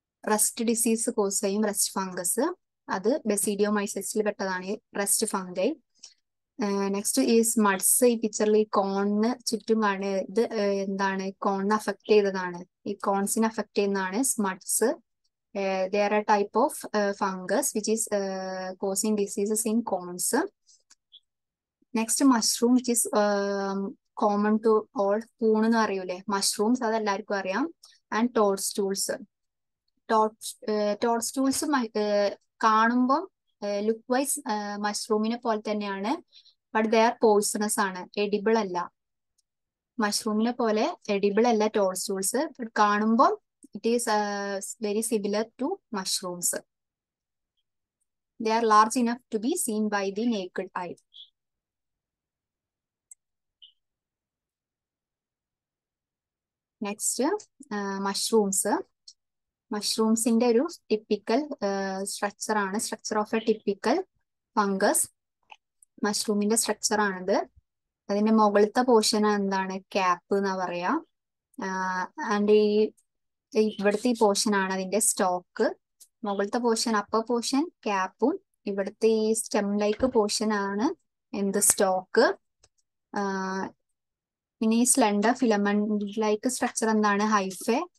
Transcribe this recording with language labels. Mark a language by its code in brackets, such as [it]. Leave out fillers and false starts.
[ml] Rest disease cause ചെയ്യും rest fungus. അത് ബെസിഡിയോമൈസെറ്റ്സിൽ പെട്ടതാണ് റസ്റ്റ് ഫംഗൈ. നെക്സ്റ്റ് ഈ സ്മഡ്സ്. ഈ പിക്ചറിൽ ഈ കോണിന് ചുറ്റും കാണുക. ഇത് എന്താണ്? കോണിനെ അഫക്ട് ചെയ്തതാണ്. ഈ കോൺസിനെ അഫക്ട് ചെയ്യുന്നതാണ് സ്മഡ്സ്. [en] They are a type of fungus which is causing diseases in cones. Next, mushroom, which is common to all. [ml] കൂൺ എന്ന് അറിയൂലേ? മഷ്റൂംസ് അത് എല്ലാവർക്കും അറിയാം. ആൻഡ് ടോഡ്സ്റ്റൂൾസ്. ടോഡ്സ്റ്റൂൾസ് കാണുമ്പം ലുക്ക് വൈസ് മഷ്റൂമിനെ പോലെ തന്നെയാണ്. [en] but they are poisonous [ml] ആണ്, എഡിബിൾ അല്ല. മഷ്റൂമിനെ പോലെ എഡിബിൾ അല്ല ടോഡ്സ്റ്റൂൾസ്. കാണുമ്പം [en] it is very similar to mushrooms. They are large enough to be seen by the naked eye. Next, mushrooms. Mushrooms in the typical structure [ml] ആണ്. [en] Structure of a typical fungus. Mushroom in the structure [ml] ആണത്. അതിന്റെ മുകളിലത്തെ portion എന്താണ്? Cap എന്നാ പറയാ. And ഇവിടുത്തെ ഈ portion ആണ് അതിന്റെ സ്റ്റോക്ക്. മുകളിലത്തെ പോർഷൻ അപ്പർ പോർഷൻ ക്യാപ്പും, ഇവിടുത്തെ ഈ സ്റ്റെം ലൈക്ക് പോർഷൻ ആണ് എന്ത്? സ്റ്റോക്ക്. പിന്നെ ഈ സ്ലെൻഡർ ഫിലമെന്റ് ലൈക്ക് സ്ട്രക്ചർ എന്താണ്? ഹൈഫെ.